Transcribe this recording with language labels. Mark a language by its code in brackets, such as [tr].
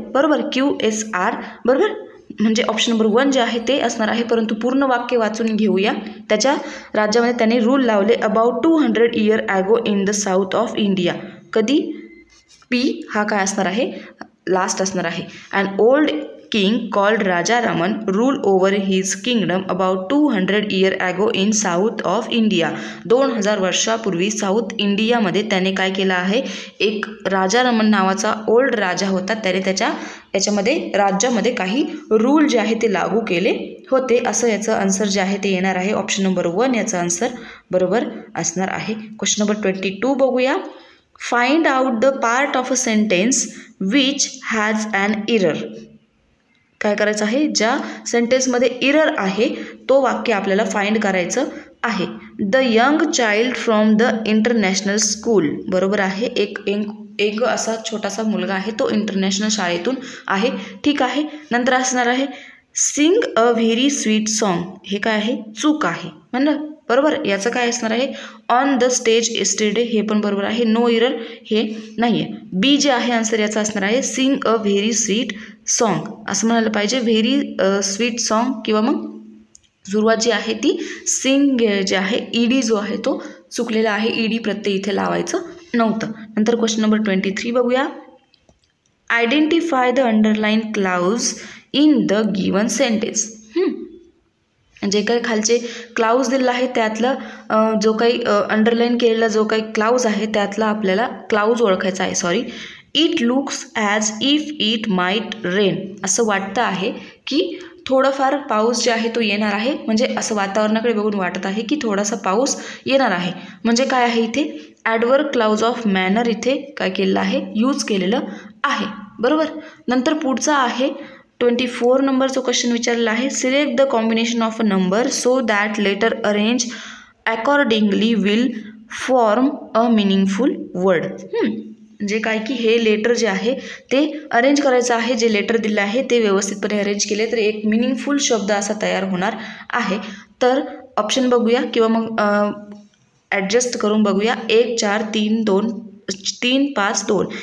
[mr] बरोबर. QSR. बरोबर. म्हणजे ऑप्शन नंबर 1 जे आहे ते असणार आहे. परंतु पूर्ण वाक्य वाचून घेऊया. त्याच्या राज्यामध्ये त्याने रूल लावले [en] About 200 years ago in the south of India. [mr] कधी P हा काय असणार आहे लास्ट असणार आहे. [en] And old king called Raja Raman ruled over his kingdom about 200 years ago in south of India. [mr] 2000 वर्षापूर्वी साऊथ इंडियामध्ये त्याने काय केलं आहे, एक राजा रमन नावाचा ओल्ड राजा होता, त्याने याच्यामध्ये राज्यामध्ये काही रूल जे आहे ते लागू केले होते. असं याचं आन्सर जे आहे ते येणार आहे. ऑप्शन नंबर 1 याचं आन्सर बरोबर असणार आहे. क्वेश्चन नंबर 22 बघूया. [en] Find out the part of a sentence which has an error. [mr] काय करायचं आहे, ज्या सेंटेन्समध्ये इरर आहे तो वाक्य आपल्याला फाइंड करायचं आहे. [en] The young child from the international school. [mr] बरोबर आहे. एक असा छोटासा मुलगा आहे, तो इंटरनॅशनल शाळेतून आहे. ठीक आहे. नंतर असणार आहे [en] Sing a very sweet song. [mr] हे काय आहे, चूक आहे म्हणलं. बरोबर. याचं काय असणार आहे, [en] On the stage yesterday. [mr] हे पण बरोबर आहे. नो इरर हे नाही आहे. बी जे आहे आन्सर याचा असणार आहे [en] sing a very sweet song [mr] असं म्हणायला पाहिजे. व्हेरी स्वीट सॉन्ग किंवा मग सुरुवात जी आहे ती सिंग जे आहे ईडी जो आहे तो चुकलेला आहे. ईडी प्रत्यय इथे लावायचं नव्हतं. नंतर क्वेश्चन नंबर 23 बघूया. [en] Identify the underline clause in the given sentence. [mr] जे काही खालचे क्लाउज दिलेला आहे त्यातलं जो काही अंडरलाईन केलेला जो काही क्लाउज आहे त्यातला आपल्याला क्लाउज ओळखायचा आहे. [en] It looks as if it might rain. [mr] असं वाटतं आहे की थोडंफार पाऊस जे आहे तो येणार आहे. म्हणजे असं वातावरणाकडे बघून वाटत आहे की थोडासा पाऊस येणार आहे. म्हणजे काय आहे, इथे ॲडवर्ब क्लाउज ऑफ मॅनर इथे काय केलेलं आहे, यूज केलेलं आहे. बरोबर. नंतर पुढचा आहे 24 नंबरचा क्वेश्चन विचारलेला आहे. [en] Select the combination of a number so that letter arrange accordingly will form a meaningful word. [mr] म्हणजे काय की हे लेटर जे आहे ते अरेंज करायचं आहे. जे लेटर दिलं आहे ते व्यवस्थितपणे अरेंज केले तर एक मिनिंगफुल शब्द असा तयार होणार आहे. तर ऑप्शन बघूया किंवा मग ॲडजस्ट करून बघूया. 1 4 3 2 3 5 2.